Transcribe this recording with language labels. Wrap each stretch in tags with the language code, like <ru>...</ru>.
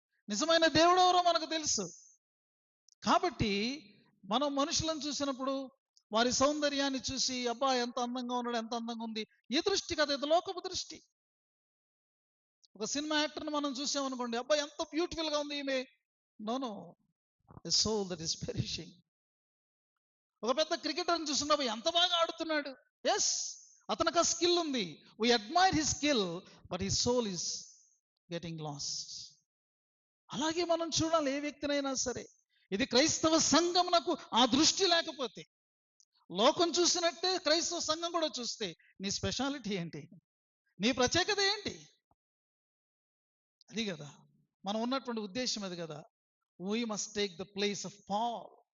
<te>నిజమైన దేవుడు ఎవరో మనకు తెలుసు. కాబట్టి మనం మనుషులను చూసినప్పుడు వారి సౌందర్యాన్ని చూసి అబ్బా ఎంత అందంగా ఉన్నాడు, ఎంత అందంగా ఉంది, ఈ దృష్టి కదా, ఇది లోకపు దృష్టి. ఒక సినిమా యాక్టర్ని మనం చూసామనుకోండి, అబ్బా ఎంత బ్యూటిఫుల్ గా ఉంది ఈమె.</te> <en>No, a soul that is perishing.</en> <te>ఒక పెద్ద క్రికెటర్ని చూసినప్పుడు ఎంత బాగా ఆడుతున్నాడు. ఎస్, అతనికి ఆ స్కిల్ ఉంది.</te> <en>we admire his skill, but his soul is getting lost.</en> <te>అలాగే మనం చూడాలి ఏ వ్యక్తినైనా సరే. ఇది క్రైస్తవ సంఘమునకు ఆ దృష్టి లేకపోతే, లోకం చూసినట్టే క్రైస్తవ సంఘం కూడా చూస్తే నీ స్పెషాలిటీ ఏంటి? నీ ప్రత్యేకత ఏంటి? అది కదా మనం ఉన్నటువంటి ఉద్దేశం అది కదా.</te> <en>We must take the place of Paul.</en>